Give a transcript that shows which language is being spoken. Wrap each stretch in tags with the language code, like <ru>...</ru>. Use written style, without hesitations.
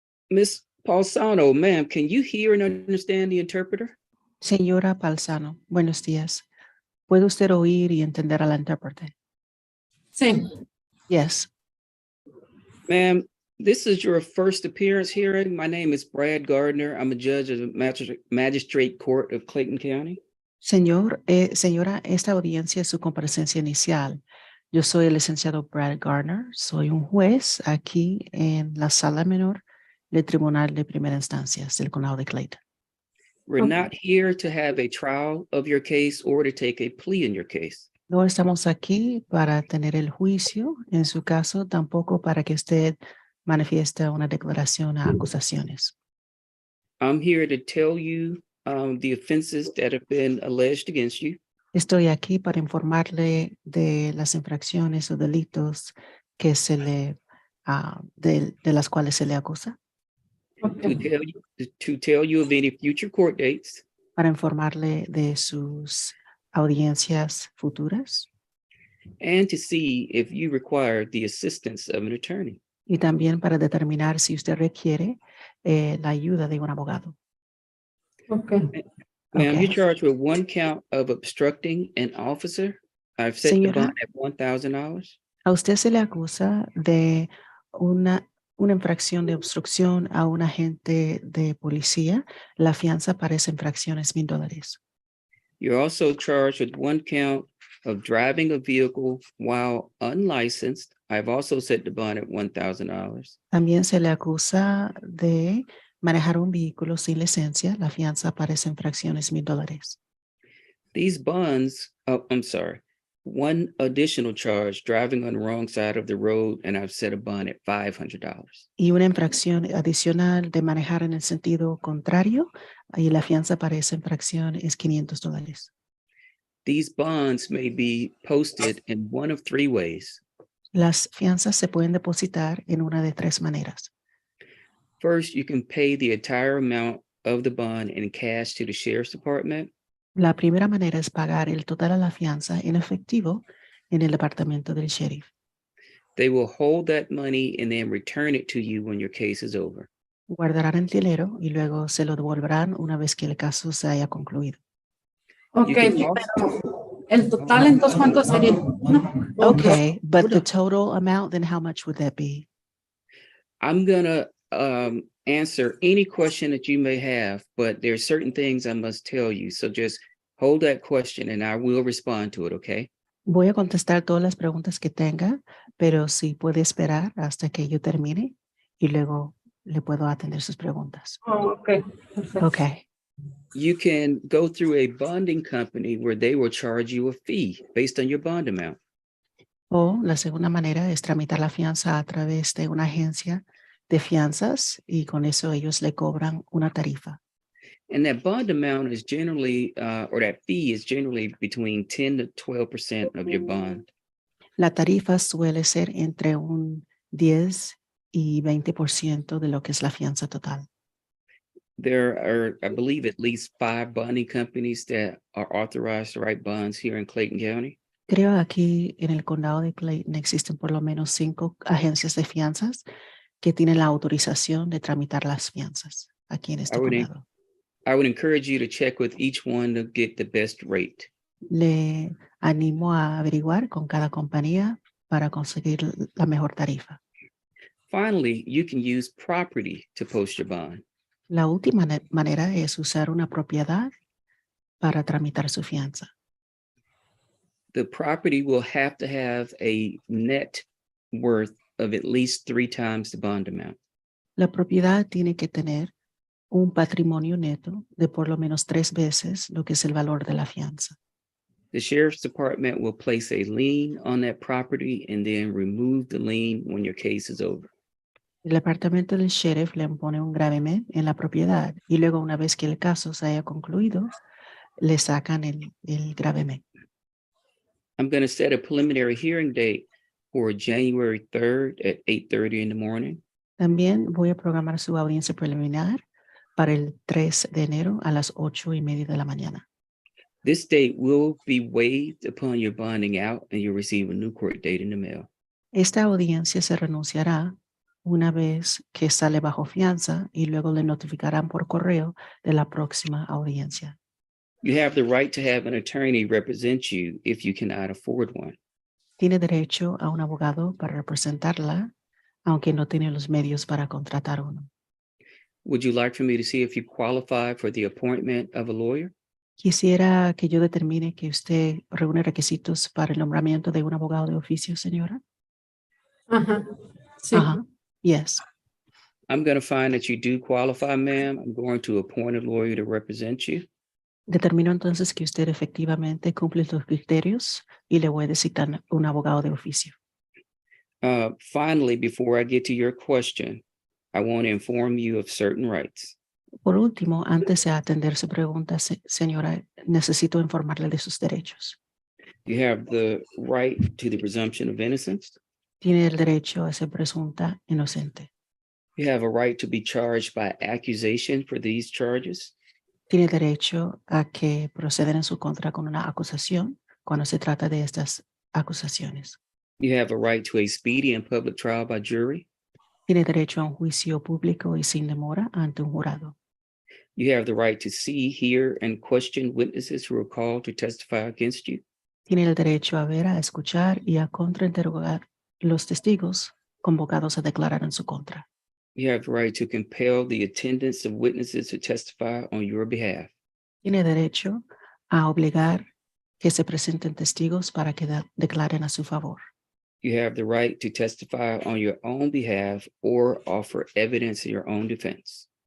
<en>Miss Paulsano, ma'am, can you hear and understand the interpreter?</en> <es>Señora Palzano, buenos días. ¿Puede usted oír y entender a la intérprete? Sí,</es> <en>Yes. Ma'am, this is your first appearance hearing. My name is Brad Gardner. I'm a judge of the Magistrate Court of Clayton County.</en> <es>Señora, esta audiencia es su comparecencia inicial. Yo soy el licenciado Brad Gardner. Soy un juez aquí en la sala menor del Tribunal de Primera Instancia del Condado de Clayton.</es> <en>We're not here to have a trial of your case or to take a plea in your case.</en> <es>No estamos aquí para tener el juicio en su caso, tampoco para que usted manifieste una declaración a acusaciones.</es> <en>I'm here to tell you the offenses that have been alleged against you.</en> <es>Estoy aquí para informarle de las infracciones o delitos que se le, de las cuales se le acusa,</es> <en>To tell you of any future court dates,</en> <es>para informarle de sus audiencias futuras</es> <en>and to see if you require the assistance of an attorney.</en> <es>y también para determinar si usted requiere la ayuda de un abogado. ok.</es> <en>Ma'am, Okay. you're charged with one count of obstructing an officer. I've set the</en> <es>Señora,</es> <en>bond at $1,000.</en> <es>a usted se le acusa de una infracción de obstrucción a un agente de policía. La fianza para esa infracción es $1,000.</es> <en>You're also charged with one count of driving a vehicle while unlicensed. I've also set the bond at $1,000.</en> <es>También se le acusa de manejar un vehículo sin licencia. La fianza para esa infracción es $1,000.</es> <en>These bonds, I'm sorry, one additional charge, driving on the wrong side of the road, and I've set a bond at $500.</en> <es>Y una infracción adicional de manejar en el sentido contrario, y la fianza para esa infracción es $500.</es> <en>These bonds may be posted in one of three ways.</en> <es>Las fianzas se pueden depositar en una de tres maneras.</es> <en>First, you can pay the entire amount of the bond in cash to the sheriff's department.</en> <es>La primera manera es pagar el total a la fianza en efectivo en el departamento del sheriff.</es> <en>They will hold that money and then return it to you when your case is over.</en> <es>Guardarán el dinero y luego se lo devolverán una vez que el caso se haya concluido. Ok,</es> <en>You can</en> <es>pero el total entonces ¿cuánto sería? No.</es> <en>Okay, but the total amount, then how much would that be? I'm gonna answer any question that you may have, but there's certain things I must tell you. So just hold that question and I will respond to it, okay?</en> <es>Voy a contestar todas las preguntas que tenga, pero sí puede esperar hasta que yo termine y luego le puedo atender sus preguntas. Oh, ok, perfecto. Okay.</es> <en>You can go through a bonding company where they will charge you a fee based on your bond amount.</en> <es>O la segunda manera es tramitar la fianza a través de una agencia de fianzas y con eso ellos le cobran una tarifa.</es> <en>And that bond amount is generally, or that fee is generally between 10 to 12% of your bond.</en> <es>La tarifa suele ser entre un 10 y 20% de lo que es la fianza total.</es> <en>There are, I believe, at least 5 bonding companies that are authorized to write bonds here in Clayton County.</en> <es>Creo aquí en el condado de Clayton existen por lo menos 5 agencias de fianzas que tienen la autorización de tramitar las fianzas aquí en este condado.</es> <en>I would encourage you to check with each one to get the best rate.</en> <es>Le animo a averiguar con cada compañía para conseguir la mejor tarifa.</es> <en>Finally, you can use property to post your bond.</en> <es>La última manera es usar una propiedad para tramitar su fianza.</es> <en>The property will have to have a net worth of at least 3 times the bond amount.</en> <es>La propiedad tiene que tener un patrimonio neto de por lo menos 3 veces lo que es el valor de la fianza.</es> <en>The sheriff's department will place a lien on that property and then remove the lien when your case is over.</en> <es>El departamento del sheriff le impone un gravamen en la propiedad y luego una vez que el caso se haya concluido, le sacan el gravamen.</es> <en>I'm going to set a preliminary hearing date for January 3rd at 8:30 in the morning.</en> <es>También voy a programar su audiencia preliminar para el 3 de enero a las 8:30 de la mañana.</es> <en>This date will be waived upon your bonding out and you'll receive a new court date in the mail.</en> <es>Esta audiencia se renunciará una vez que sale bajo fianza y luego le notificarán por correo de la próxima audiencia.</es> <en>You have the right to have an attorney represent you if you cannot afford one.</en> <es>Tiene derecho a un abogado para representarla, aunque no tiene los medios para contratar uno.</es> <en>Would you like for me to see if you qualify for the appointment of a lawyer?</en> <es>Quisiera que yo determine que usted reúne requisitos para el nombramiento de un abogado de oficio, señora. Ajá. Sí.</es> <en>Ajá. Yes. I'm going to find that you do qualify, ma'am. I'm going to appoint a lawyer to represent you.</en> <es>Determino entonces que usted efectivamente cumple los criterios y le voy a designar un abogado de oficio.</es> <en>Finally, before I get to your question, I want to inform you of certain rights.</en> <es>Por último, antes de atender su pregunta, señora, necesito informarle de sus derechos.</es> <en>You have the right to the presumption of innocence.</en> <es>Tiene el derecho a ser presunta inocente.</es> <en>You have a right to be charged by accusation for these charges.</en> <es>Tiene derecho a que proceden en su contra con una acusación cuando se trata de estas acusaciones.</es> <en>You have a right to a speedy and public trial by jury.</en> <es>Tiene derecho a un juicio público y sin demora ante un jurado.</es> <en>You have the right to see, hear, and question witnesses who are called to testify against you.</en> <es>Tiene el derecho a ver, a escuchar y a contrainterrogar los testigos convocados a declarar en su contra.</es> <en>You have the right to compel the attendance of witnesses to testify on your behalf.</en> <es>Tiene derecho a obligar que se presenten testigos para que declaren a su favor.</es> <en>You have the right to testify on your own behalf or offer evidence in your own defense.</en>